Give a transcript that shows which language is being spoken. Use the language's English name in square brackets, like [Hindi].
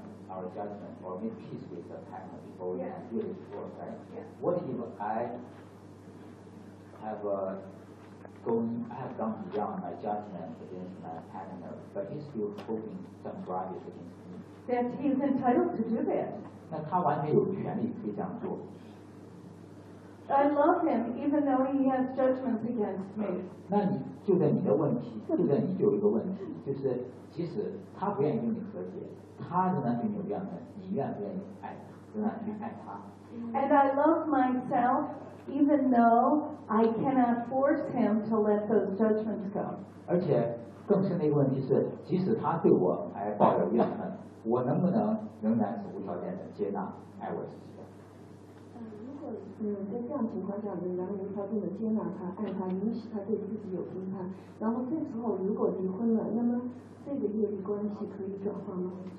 [English] Our judgment or make peace with the partner before we can really explore that. What if I have gone beyond my judgment against my partner, but he's still holding some grudges against me? Then he's entitled to do that. [Chinese] 那他完全有权利可以这样做。 [English] I love him even though he has judgments against me. [Chinese] 那你就在你的问题，就在你就有一个问题，就是即使他不愿意跟你和解，他仍然对你有怨恨，你愿不愿意爱他，仍然去爱他。 [English] And I love myself even though I cannot force him to let those judgments go. [Chinese] 而且更深的一个问题是，即使他对我还抱有怨恨，我能不能仍然是无条件的接纳爱我自己的？在这样情况下，仍然无条件的接纳他、爱他，允许他对自己有批判，然后这时候如果离婚了，那么这个业力关系可以转化吗？